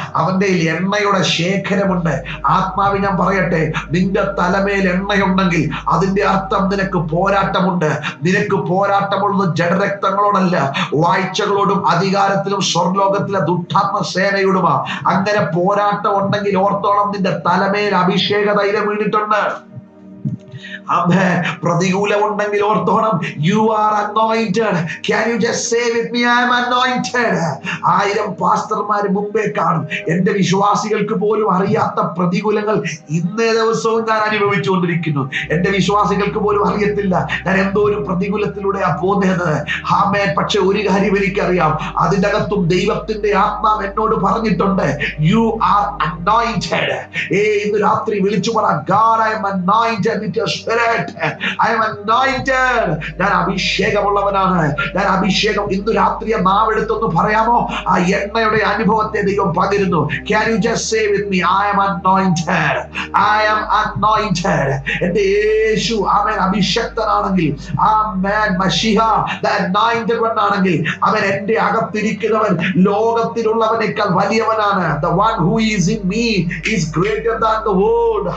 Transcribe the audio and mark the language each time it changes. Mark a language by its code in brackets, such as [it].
[ml] അവന്റെ എണ്ണയുടെ ശേഖരമുണ്ട്. ആത്മാവി ഞാൻ പറയട്ടെ, നിന്റെ തലമേൽ എണ്ണയുണ്ടെങ്കിൽ അതിന്റെ അർത്ഥം നിനക്ക് പോരാട്ടം ഉണ്ട്. നിനക്ക് പോരാട്ടമുള്ളത് ജഡരക്തങ്ങളോടല്ല, വാഴ്ചകളോടും അധികാരത്തിലും സ്വർലോകത്തിലെ ദുഷ്ടാത്മ സേനയോടുമാ. അങ്ങനെ പോരാട്ടം ഉണ്ടെങ്കിൽ ഓർത്തോളം, നിന്റെ തലമേൽ അഭിഷേക തൈലം വീണിട്ടുണ്ട്. പ്രതികൂലമുണ്ടെങ്കിൽ ഓർത്തോണം, [en] you are anointed. Can you just say with me, I am anointed? [ml] 1000 പാസ്റ്റർമാര് മുമ്പേ കാണും. എന്റെ വിശ്വാസികൾക്ക് പോലും അറിയാത്ത പ്രതികൂലങ്ങൾ ഇന്നേ ദിവസവും ഞാൻ അനുഭവിച്ചുകൊണ്ടിരിക്കുന്നു. എന്റെ വിശ്വാസികൾക്ക് പോലും അറിയത്തില്ല ഞാൻ എന്തോ ഒരു പ്രതികൂലത്തിലൂടെയാ പോകുന്നത്. ആമേൻ. പക്ഷെ ഒരു കാര്യം എനിക്കറിയാം, അതിൻ്റെ അകത്തും ദൈവത്തിന്റെ ആത്മാവ് എന്നോട് പറഞ്ഞിട്ടുണ്ട്, [en] you are anointed. [ml] ഇന്ന് രാത്രി വിളിച്ചു പറ, [en] God, I am anointed with your spirit. Spirit. I am anointed. [ml] ഞാൻ അഭിഷേകമുള്ളവനാണ്. ഞാൻ അഭിഷേകം. ഇന്ന് രാത്രി നാവെടുത്തൊന്ന് പറയാമോ? ആ എണ്ണയുടെ അനുഭവത്തെ ദൈവം പകരുന്നു. [en] Can you just say with me, I am anointed. I am anointed. [ml] എന്റെ യേശു അവൻ അഭിഷക്തനാണെങ്കിൽ, ആമേൻ, മശിഹ [en] the anointed one [ml] ആണെങ്കിൽ, അവൻ എന്റെ അകത്തിരിക്കുന്നവൻ ലോകത്തിലുള്ളവനേക്കാൾ വലിയവനാണ്. [en] The one who is in me is greater than the world.